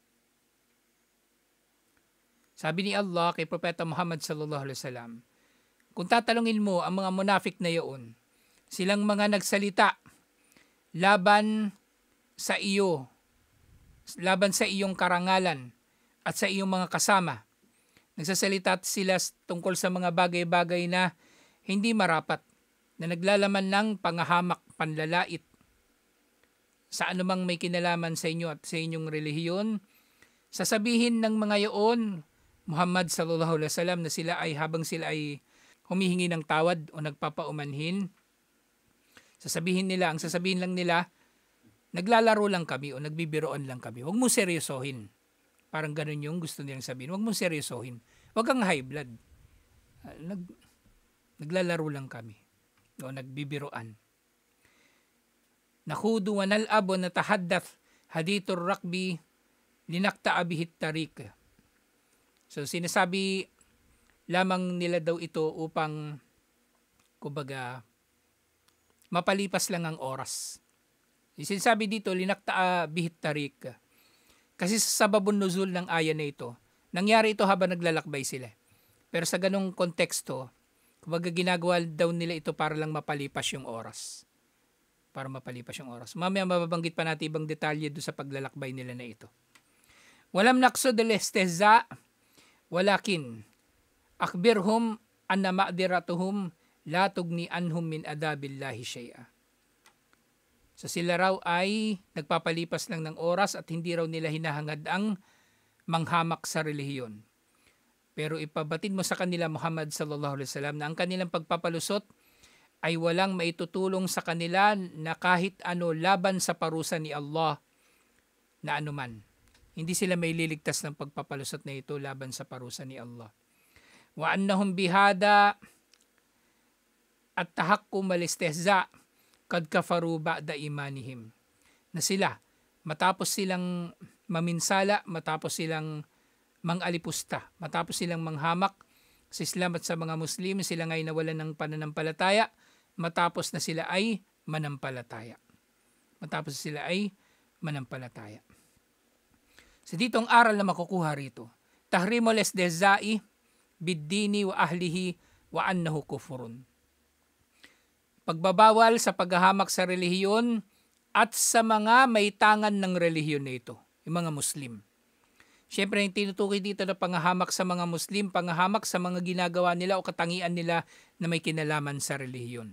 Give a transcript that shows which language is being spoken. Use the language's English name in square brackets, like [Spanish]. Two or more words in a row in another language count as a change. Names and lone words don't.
[Filipino] Sabi ni Allah kay Propeta Muhammad [Arabic] صلى الله عليه وسلم, [Filipino] kung tatanungin mo ang mga munafik na iyon, silang mga nagsalita laban sa iyo, laban sa iyong karangalan at sa iyong mga kasama. Nagsasalita sila tungkol sa mga bagay-bagay na hindi marapat, na naglalaman ng pangahamak, panlalait sa anumang may kinalaman sa inyo at sa inyong relihiyon. Sasabihin ng mga iyon, [Arabic] محمد صلى الله عليه وسلم, [Filipino] na sila ay habang sila ay humihingi ng tawad o nagpapaumanhin, sasabihin lang nila, naglalaro lang kami o nagbibiroan lang kami. Huwag mo seryosohin. Parang ganun yung gusto nilang sabihin. Huwag mo seryosohin. Huwag kang [English] high blood. [Filipino] Naglalaro lang kami o nagbibiroan. [Arabic] نخوض ونلعب ونتحدث حديث الركب لنقطع به الطريق. [Filipino] So sinasabi lamang nila daw ito upang kumbaga mapalipas lang ang oras. Sinasabi dito [Arabic] لنقطع به الطريق. [Filipino] Kasi sa [Arabic] سبب النزول [Filipino] ng aya na ito, nangyari ito habang naglalakbay sila. Pero sa ganung konteksto, kumbaga ginagawa daw nila ito para lang mapalipas yung oras. Para mapalipas yung oras. Mamaya mababanggit pa natin ibang detalye doon sa paglalakbay nila na ito. [Arabic] ولم نقصد الاستهزاء ولكن أخبرهم أن معذرتهم لا تغني عنهم من عذاب الله شيئا. [Filipino] So sila raw ay nagpapalipas lang ng oras at hindi raw nila hinahangad ang manghamak sa relihiyon. Pero ipabatid mo sa kanila Muhammad [Arabic] صلى الله عليه وسلم [Filipino] na ang kanilang pagpapalusot ay walang maitutulong sa kanila na kahit ano laban sa parusa ni Allah na anuman. Hindi sila may liligtas ng pagpapalusot na ito laban sa parusa ni Allah. [Arabic] وأنهم بهذا التهكم الاستهزاء قد كفروا بعد إيمانهم. [Filipino] Na sila, matapos silang maminsala, matapos silang mangalipusta, matapos silang manghamak sa Islam at sa mga Muslim, sila ngay nawalan ng pananampalataya, matapos na sila ay manampalataya. Matapos sila ay manampalataya. So dito ang aral na makukuha rito. [Arabic] تحريم الاستهزاء بالدين وأهله وأنه كفر. [Filipino] Pagbabawal sa paghahamak sa relihiyon at sa mga may tangan ng relihiyon na ito, yung mga Muslim. Siyempre, yung tinutukoy dito na panghahamak sa mga Muslim, panghahamak sa mga ginagawa nila o katangian nila na may kinalaman sa relihiyon.